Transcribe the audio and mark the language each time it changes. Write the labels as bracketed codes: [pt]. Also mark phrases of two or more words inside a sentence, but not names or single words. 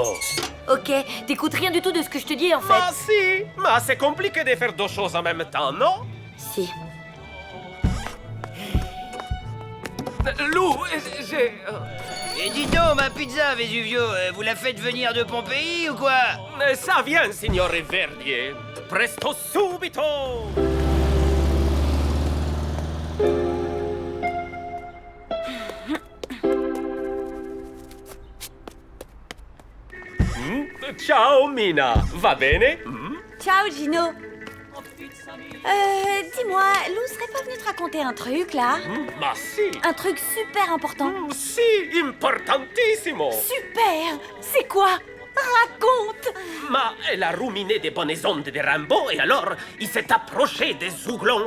[fr] Ok, t'écoutes rien du tout de ce que je te dis en fait. Ah si, mais c'est compliqué de faire 2 choses en même temps, non? Si. Lou, j'ai... Et dis donc, ma pizza, Vesuvio, vous la faites venir de Pompéi ou quoi? Ça vient, [it] signore Verdier. Presto subito! Ciao, Mina. Va bene? Ciao, Gino. [fr] Dis-moi, Lou serait pas venue te raconter un truc, là? [it] Ma si. [fr] Un truc super important. [it] Si, importantissimo. [fr] Super! C'est quoi? Raconte! Ma elle a ruminé des bonnes ondes de Rimbaud et alors il s'est approché des zouglons.